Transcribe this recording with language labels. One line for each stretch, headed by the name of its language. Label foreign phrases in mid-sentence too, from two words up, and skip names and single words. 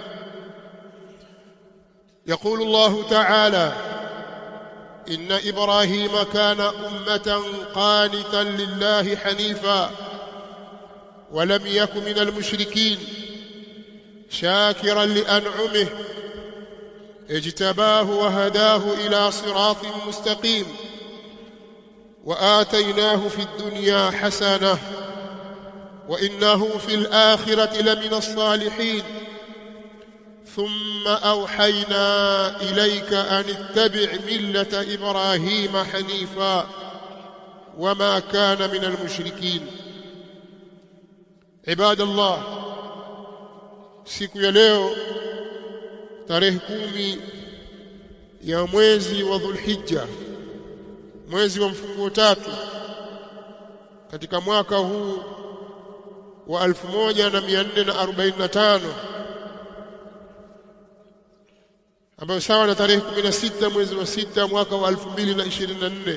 Arabic: يقول الله تعالى: إن إبراهيم كان أمة قانتا لله حنيفا ولم يك من المشركين شاكرا لأنعمه اجتباه وهداه إلى صراط مستقيم، وآتيناه في الدنيا حسنة وإنه في الآخرة لمن الصالحين. ثم أوحينا إليك أن اتبع ملة إبراهيم حنيفا وما كان من المشركين. عباد الله،
Swahili: siku ya leo tarehe 10 ya mwezi wa Dhulhijja, mwezi wa mfunguo 3 katika mwaka huu wa 1445, ambayo sawa na tarehe 16 mwezi wa 6 mwaka wa 2024.